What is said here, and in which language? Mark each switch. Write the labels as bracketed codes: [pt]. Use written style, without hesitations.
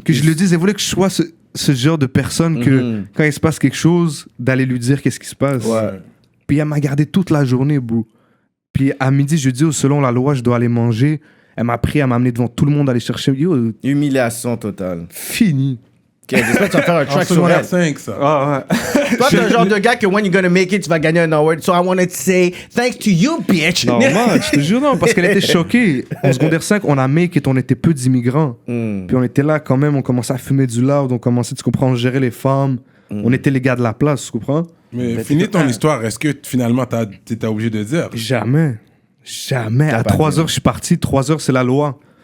[fr] Que je le dise, elle voulait que je sois ce genre de personne que quand il se passe quelque chose, d'aller lui dire qu'est-ce qui se passe. Ouais. Puis elle m'a gardé toute la journée, bro. Puis à midi, je dis, selon la loi, je dois aller manger. Elle m'a pris à m'amener devant tout le monde, aller chercher. Humiliation totale. Fini. Ok, j'espère que tu vas faire un track sur elle. 5, ça. Ah ouais. Toi, t'es le genre de gars que [en] when you're gonna make it, [fr] tu vas gagner un award. [en] So I want to say thanks to you, bitch. [fr] Non, man, je te jure, non, parce qu'elle était choquée. En secondaire 5, on a [en] make it, [fr] on était peu d'immigrants. Puis on était là quand même, on commençait à fumer du loud, on commençait, tu comprends, on gérait les femmes. On était les gars de la place, tu comprends? Mais finis ton histoire, est-ce que finalement t'es obligé de dire? Jamais. À 3 heures, je suis parti. 3 heures, c'est la loi.